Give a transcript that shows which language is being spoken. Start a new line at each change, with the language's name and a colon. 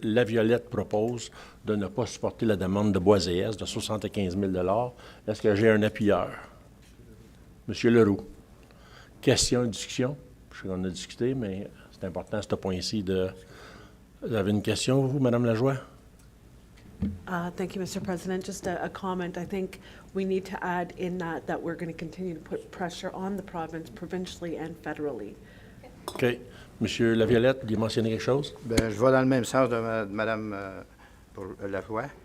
French: Laviolette propose de ne pas supporter la demande de Boisés de 75 000 $. Est-ce que j'ai un appuyeur? M. Leroux. Question, discussion? Je sais qu'on a discuté, mais c'est important à ce point-ci de... Vous avez une question, vous, Mme Lajoie?
English: Thank you, Mr. President. Just a comment. I think we need to add in that we're going to continue to put pressure on the province, provincially and federally. OK.
French: Monsieur Laviolette, vous voulez mentionner quelque chose? Bien, je vais dans le même sens de Mme Lajoie.